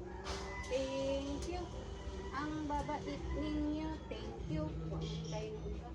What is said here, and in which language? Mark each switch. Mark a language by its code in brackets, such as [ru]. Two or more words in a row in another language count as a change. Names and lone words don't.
[en] Thank you. [tl] Ang babait ninyo. [en] Thank you. Thank you.